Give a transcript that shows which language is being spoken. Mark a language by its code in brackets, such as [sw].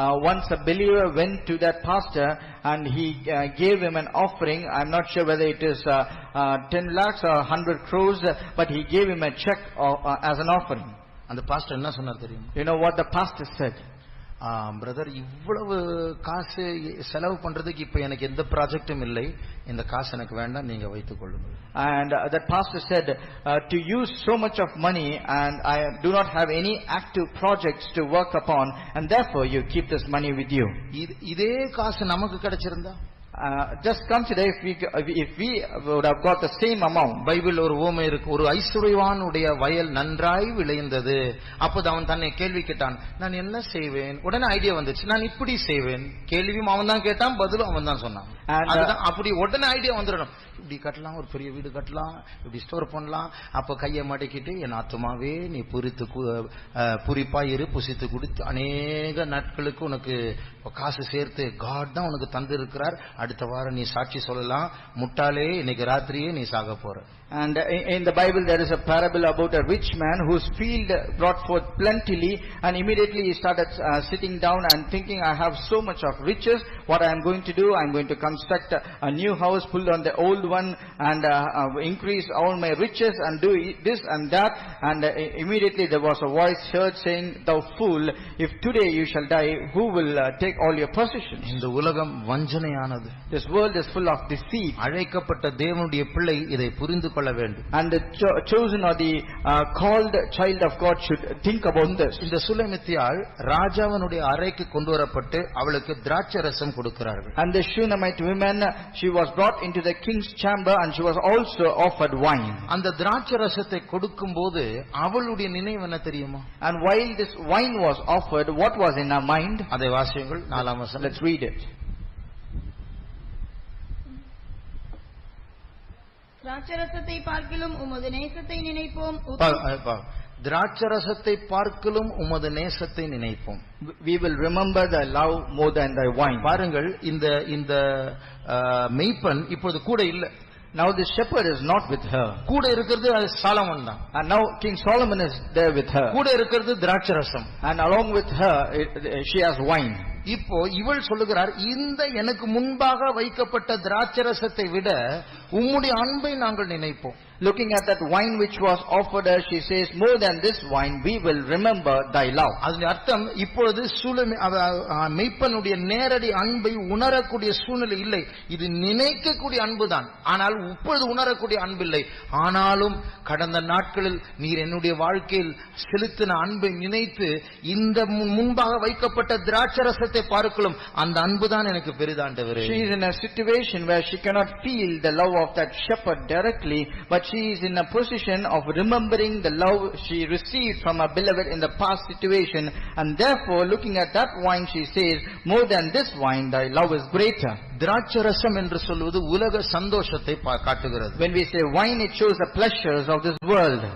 [en] Once a believer went to that pastor and he gave him an offering. I'm not sure whether it is 10 lakhs or 100 crores, but he gave him a check as an offering. [ta] அந்த pastor என்ன சொன்னார் தெரியுமா? [en] You know what the pastor said? [ta] Brother, இவ்வளவு காசு செலவு பண்றதுக்கு இப்ப எனக்கு எந்த ப்ராஜெக்டும் இல்லை, இந்த காசு எனக்கு வேண்டாம், நீங்க வைத்துக் கொள்ளுங்கள். [en] And that pastor said, to use so much of money and I do not have any active projects to work upon, and therefore you keep this money with you. [ta] இதே காசு நமக்கு கிடைச்சிருந்தா, [en] just consider if we would have got the same amount. [ta] Bible ஒரு ஓமை இருக்கு, ஒரு ஐஸ்வர்யவானுடைய வயல் நன்றாய் விளைந்தது. அப்போது அவன் தன்னை கேள்வி கேட்டான், நான் என்ன செய்வேன்? உடனே ஐடியா வந்துச்சு, நான் இப்படி செய்வேன். கேள்வியும் அவன் தான் கேட்டான், பதிலும் அவன் தான் சொன்னான். அப்படி உடனே ஐடியா வந்துடணும், இப்படி கட்டலாம், ஒரு பெரிய வீடு கட்டலாம், இப்படி ஸ்டோர் பண்ணலாம். அப்ப கையை மடக்கிட்டு, என் ஆத்துமாவே நீ புரிப்பாயிரு, புசித்து குடித்து அநேக நாட்களுக்கு உனக்கு காசு சேர்த்து காட் தான் உனக்கு தந்து இருக்கிறார், அடுத்த வாரம் நீ சாட்சி சொல்லலாம், முட்டாளே இன்னைக்கு ராத்திரியே நீ சாக போற. [en] And in the Bible there is a parable about a rich man whose field brought forth plentifully, and immediately he started sitting down and thinking, I have so much of riches, what I am going to do, I am going to construct a new house, pull on the old one and increase all my riches and do this and that. And immediately there was a voice heard saying, thou fool, if today you shall die, who will take all your possessions? [ta] இந்த உலகம் வஞ்சனையானது. [en] This world is full of deceit. [ta] அழைக்கப்பட்ட தேவனுடைய பிள்ளை இதை புரிந்து கொள்ள வேண்டும். [en] And the chosen or the called child of God should think about this. [ta] இந்த சுலமித்தியாள் ராஜாவினுடைய அறைக்கு கொண்டு வரப்பட்டு அவளுக்கு திராட்சரசம் கொடுக்கிறார்கள். [en] And the Shunammite woman, she was brought into the king's chamber and she was also offered wine. [ta] அந்த திராட்சரசத்தை கொடுக்கும்போது அவளுடைய நினைவு என்ன தெரியுமா? [en] And while this wine was offered, what was in her mind? [ta] அதை வாசியுங்கள், 4ஆம் வசனம். [en] Let's read it. [ta] திராட்சரசத்தை பார்க்கிலும் உமது நேசத்தை நினைப்போம். திராட்சரசத்தை பார்க்கிலும் உமது நேசத்தை நினைப்போம். [en] We will remember thy love more than thy wine. [ta] பாருங்கள், இந்த மெய்ப்பன் இப்போது கூட இல்ல. [en] Now the shepherd is not with her. [ta] கூட இருக்கிறது சாலமன் தான். [en] And now King Solomon is there with her. [ta] கூட இருக்கிறது திராட்சரசம். [en] And along with her she has wine. [ta] இப்போ இவள் சொல்லுகிறார், இந்த எனக்கு முன்பாக வைக்கப்பட்ட திராட்சரசத்தை விட உம்முடைய அன்பை நாங்கள் நினைப்போம். [en] Looking at that wine which was offered her, she says, more than this wine we will remember thy love. [ta] அதன் அர்த்தம், இப்பொழுது மெய்ப்பனுடைய நேரடி அன்பை உணரக்கூடிய சூழ்நிலை இல்லை, இது நினைக்கக்கூடிய அன்புதான். ஆனால் இப்பொழுது உணரக்கூடிய அன்பில்லை. ஆனாலும் கடந்த நாட்களில் நீர் என்னுடைய வாழ்க்கையில் செலுத்தின அன்பை நினைத்து இந்த முன்பாக வைக்கப்பட்ட திராட்சரசத்தை பார்க்கலாம், அந்த அன்புதான் எனக்கு பெரிதாண்டவரே. [en] She is in a situation where she cannot feel the love of that shepherd directly, but she is in a position of remembering the love she received from her beloved in the past situation, and therefore looking at that wine she says, more than this wine thy love is greater. [ta] திராட்சரசம் என்று சொல்வது உலக சந்தோஷத்தை காட்டுகிறது. [en] When we say wine, it shows the pleasures of this world.